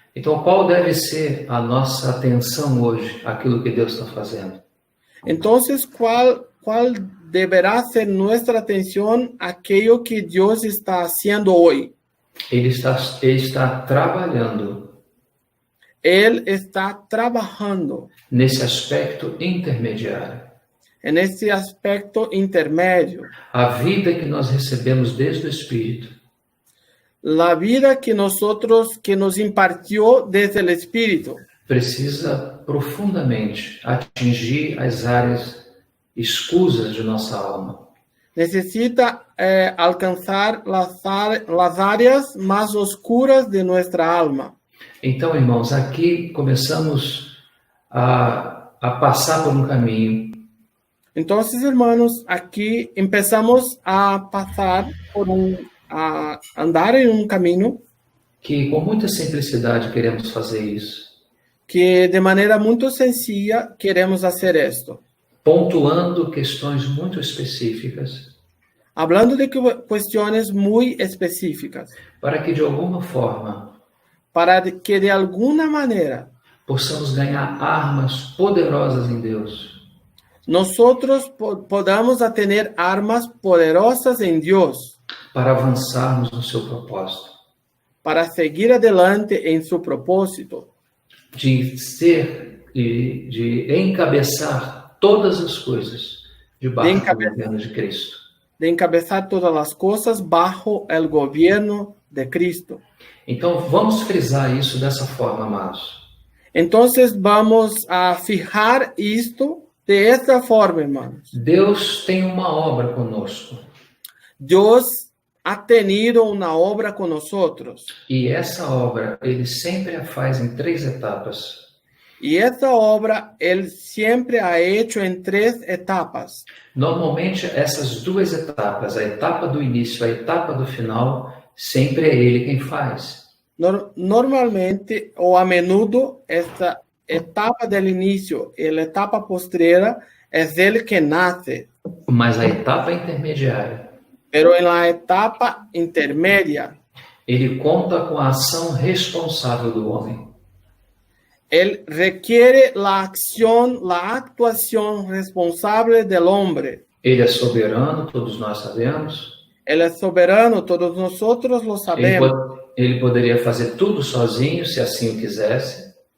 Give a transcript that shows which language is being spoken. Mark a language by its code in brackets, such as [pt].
[pt] Então, qual deve ser a nossa atenção hoje, aquilo que Deus está fazendo? [es] Entonces, ¿cuál deberá ser nuestra atención a aquello que Dios está haciendo hoy? [pt] Ele está trabalhando [es] Él está trabajando [pt] nesse aspecto intermediário. [es] en este aspecto intermedio. [pt] A vida que nós recebemos desde o Espírito [es] La vida que nos impartió desde el Espíritu [pt] precisa profundamente atingir as áreas escusas de nossa alma. [es] necesita alcanzar las áreas más oscuras de nuestra alma. [pt] Então, irmãos, aqui começamos a passar por um caminho [es] Entonces, hermanos, aquí empezamos a pasar a andar en un camino [pt] que, com muita simplicidade, queremos fazer isso, [es] que de manera muy sencilla queremos hacer esto. [pt] pontuando questões muito específicas, [es] Hablando de cuestiones muy específicas, [pt] para que, de alguma forma, [es] para que de alguna manera [pt] possamos ganhar armas poderosas em Deus [es] nosotros podamos tener armas poderosas en Dios [pt] para avançarmos no seu propósito, [es] para seguir adelante en su propósito, [pt] de ser e de encabeçar todas as coisas debaixo do governo de Cristo. [es] de encabezar todas las cosas bajo el gobierno de Cristo. [pt] Então, vamos frisar isso dessa forma, amados. [es] Entonces vamos a fijar esto de esta forma, hermanos. [pt] Deus tem uma obra conosco. [es] Dios ha tenido una obra con nosotros. [pt] E essa obra, ele sempre a faz em 3 etapas. [es] Y esta obra Él siempre ha hecho en 3 etapas. [pt] Normalmente, essas 2 etapas, a etapa do início e a etapa do final, sempre é ele quem faz. [es] Normalmente o a menudo esta etapa del inicio y la etapa postrera es Él que nace. [pt] Mas a etapa intermediária, [es] Pero en la etapa intermedia, [pt] ele conta com a ação responsável do homem. [es] Él requiere la acción, la actuación responsable del hombre. [pt] Ele é soberano, todos nós sabemos. [es] Él es soberano, todos nosotros lo sabemos. [pt] ele poderia fazer tudo sozinho, se assim o quisesse.